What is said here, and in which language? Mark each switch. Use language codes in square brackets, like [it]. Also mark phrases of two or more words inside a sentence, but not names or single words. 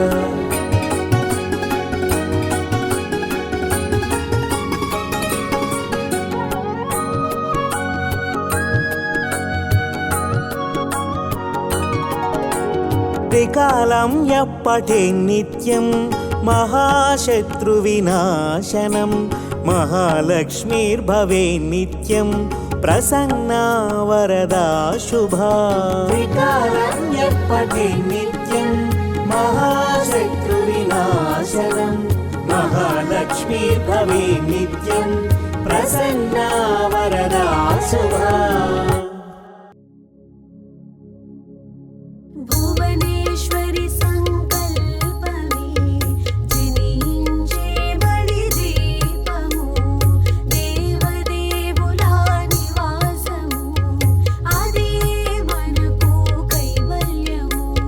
[sa] त्रिकालं यः पठेन्नित्यं महाशत्रुविनाशनं महालक्ष्मीर्भवेन्नित्यं प्रसन्ना वरदा शुभा। त्रिकालं यः पठेन्नित्यं महाशत्रुविनाशनं महालक्ष्मीर्भवेन्नित्यं प्रसन्ना वरदा शुभा। [te] భువనేశ్వరి సంకల్పమే జనించే బలి దీపము దేవదేవుల నివాసము అదే మనకు కైవల్యము।